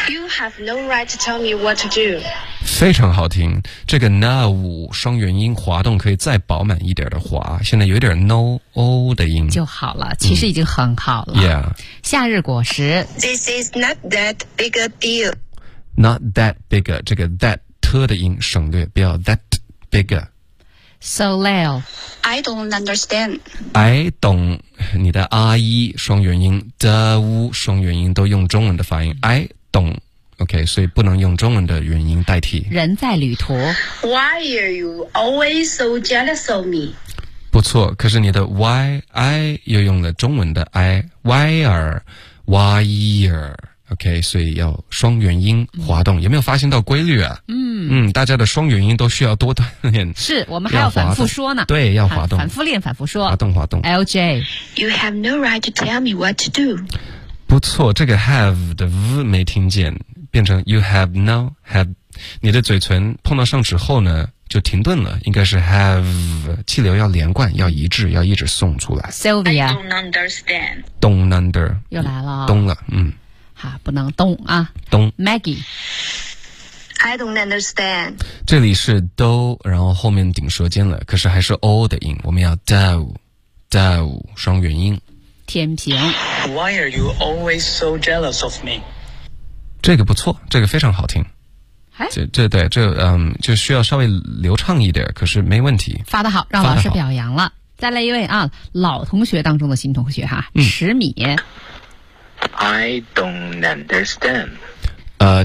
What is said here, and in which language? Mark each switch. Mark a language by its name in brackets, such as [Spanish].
[English] You have no right to tell me what to do [Chinese] 非常好听，这个 now 双元音滑动可以再饱满一点的滑，现在有点 no o 的音就好了，其实已经很好了、嗯、yeah 夏日果实 [English] This is not that big a deal Not that big a [Chinese] 这个 that 的音省略，不要 [English] that big a [French] Soleil [English] I don't understand I don't [Chinese] 你的 I 双元音 The 双元音都用中文的发音 [English] I don't OK [Chinese] 所以不能用中文的元音代替人在旅途 [English] Why are you always so jealous of me [Chinese] 不错，可是你的 [English] why I [Chinese] 又用了中文的 [English] I wire OK， [Chinese] 所以要双元音滑动，有没有发现到规律啊？大家的双元音都需要多锻炼。是，我们还要反复说呢。对，要滑动。反复练，反复说。滑动滑动。 LJ， [English] You have no right to tell me what to do。 [Chinese] 不错，这个 have 的 v 没听见，变成 [English] you have no have， [Chinese] 你的嘴唇碰到上齿后呢，就停顿了，应该是 have， 气流要连贯，要一致，要一直送出来。 Sylvia， [English] I don't understand。 Don't under [Chinese] 又来了、哦。懂了，不能动啊，动 Maggie， [English] I don't understand。 [Chinese] 这里是 do， 然后后面顶舌尖了，可是还是 o 的音，我们要 do 双元音。天平， [English] Why are you always so jealous of me？ [Chinese] 这个不错，这个非常好听、哎、这就需要稍微流畅一点，可是没问题，发得好，让老师表扬了。再来一位啊，老同学当中的新同学哈、啊嗯、十米， [English] I don't understand。